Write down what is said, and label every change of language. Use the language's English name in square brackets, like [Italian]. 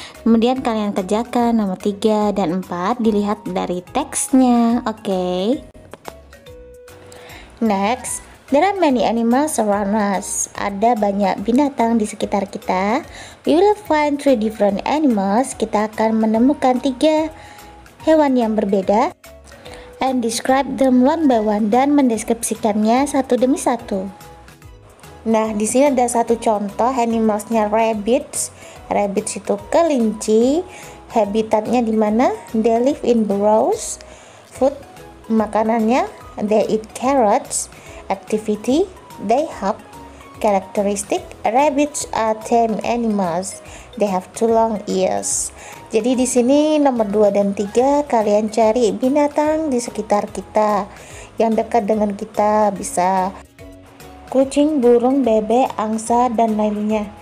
[Indonesian] Kemudian kalian kerjakan nomor 3 dan 4 dilihat dari teksnya. Oke. [English] Next, there are many animals around us. [Indonesian] Ada banyak binatang di sekitar kita. [English] We will find 3 different animals. [Indonesian] Kita akan menemukan 3 hewan yang berbeda. [English] And describe them one by one, [Indonesian] dan mendeskripsikannya satu demi satu. Nah, di sini ada satu contoh animalsnya rabbits. Rabbits itu kelinci. Habitatnya di mana? [English] They live in burrows. Food, [Indonesian] makanannya, [English] they eat carrots. Activity, they hop. Characteristic, rabbits are tame animals. They have 2 long ears. [Indonesian] Jadi di sini nomor 2 dan 3 kalian cari binatang di sekitar kita yang dekat dengan kita, bisa kucing, burung, bebek, angsa, dan lainnya.